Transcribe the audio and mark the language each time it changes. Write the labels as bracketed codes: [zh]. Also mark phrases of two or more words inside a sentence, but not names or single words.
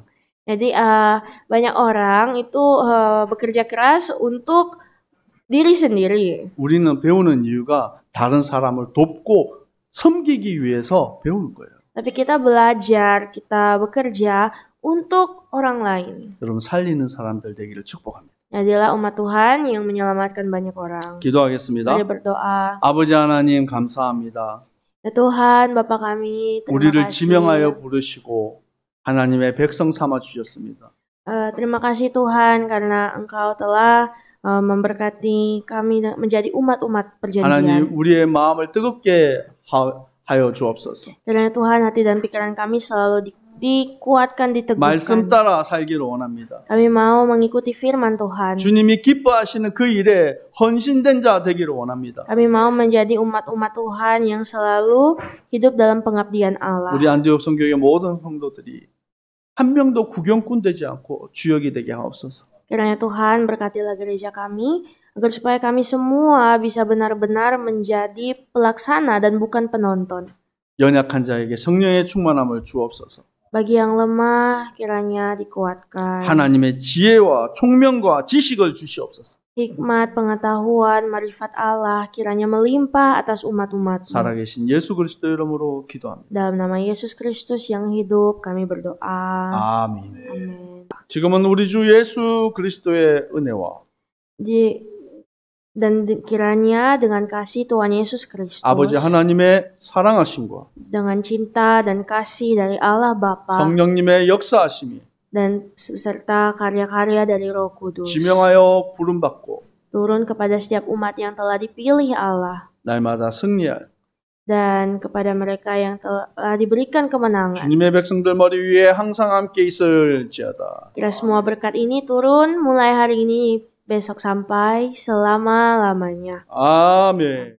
[id] Jadi banyak orang itu bekerja keras untuk diri sendiri. [ko] 우리는 배우는 이유가 다른 사람을 돕고 섬기기 위해서 배우는 거예요. [id] Tapi kita belajar, kita bekerja untuk orang lain. [ko] 여러분 살리는 사람들 되기를 축복합니다. [id] Adalah umat Tuhan yang menyelamatkan banyak orang. [ko] 기도하겠습니다. [id] Mari berdoa. [ko] 아버지 하나님 감사합니다. [id] Ya Tuhan, Bapa kami, terima [ko] 우리를 [id] kasih. [ko] 지명하여 부르시고 하나님의 백성 삼아 주셨습니다. [id] Terima kasih Tuhan karena Engkau telah memberkati kami menjadi umat-umat [ko] 하나님 [id] perjanjian. [ko] 우리의 마음을 뜨겁게 하여 주옵소서. [id] Kiranya Tuhan hati dan pikiran kami selalu dikuatkan, diteguhkan. [ko] 말씀 따라 살기를 원합니다. [id] Kami mau mengikuti firman Tuhan. [ko] 주님이 기뻐하시는 그 일에 헌신된 자 되기를 원합니다. [id] Kami mau menjadi umat-umat Tuhan yang selalu hidup dalam pengabdian Allah. [ko] 우리 안디옥 성교의 모든 성도들이 한 명도 구경꾼 되지 않고 주역이 되게 하옵소서. [id] Kiranya Tuhan berkatilah gereja kami, agar supaya kami semua bisa benar-benar menjadi pelaksana dan bukan penonton. [ko] 연약한 자에게 성령의 충만함을 주옵소서. [id] Bagi yang lemah, kiranya dikuatkan. [ko] 하나님의 지혜와 총명과 지식을 주시옵소서. [id] Hikmat, pengetahuan, marifat Allah kiranya melimpah atas umat-umat. [ko] 살아계신 예수 그리스도 이름으로 기도합니다. [id] Dalam nama Yesus Kristus yang hidup, kami berdoa. [ko] 아멘. [id] Amin. [ko] 지금은 우리 주 예수 그리스도의 은혜와 [id] Kiranya dengan kasih Tuhan Yesus Kristus, [ko] 아버지 하나님의 사랑하심과 [id] dengan cinta dan kasih dari Allah Bapa, [ko] 성령님의 역사하심이 [id] dan serta karya-karya dari Roh Kudus [ko] 지명하여 부름받고 [id] turun kepada setiap umat yang telah dipilih Allah [ko] 날마다 승리할 [id] dan kepada mereka yang telah diberikan kemenangan. [ko] 주님의 백성들 머리 위에 항상 함께 있을지어다. [id] Kira semua berkat ini turun mulai hari ini, besok sampai selama-lamanya. [ko] 아멘.